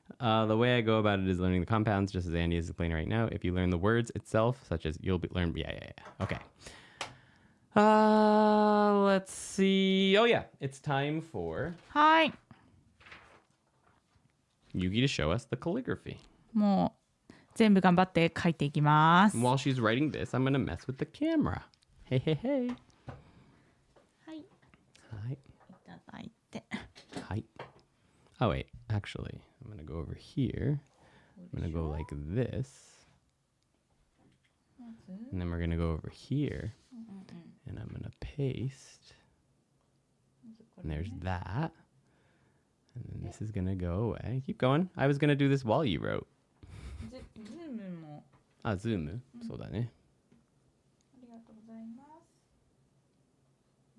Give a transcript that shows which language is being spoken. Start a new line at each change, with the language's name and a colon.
English: The way I go about it is learning the compounds, just as Andy is explaining right now. If you learn the words itself, such as learn. Yeah. Okay. Let's see. Oh yeah, it's time for
Japanese: はい。
English: Yuki to show us the calligraphy.
Japanese: もう全部頑張って書いていきます。
English: And while she's writing this, I'm gonna mess with the camera. Hey.
Japanese: はい。い
English: Hi.
Japanese: ただいて。
English: Hi. Oh wait, actually, I'm gonna go over here. I'm gonna go like this. And then we're gonna go over here. And I'm gonna paste. And there's that. And then this is gonna go away. Keep going. I was gonna do this while you wrote.
Japanese: ズームあ、ズーム、そうだね。ありがとうございます。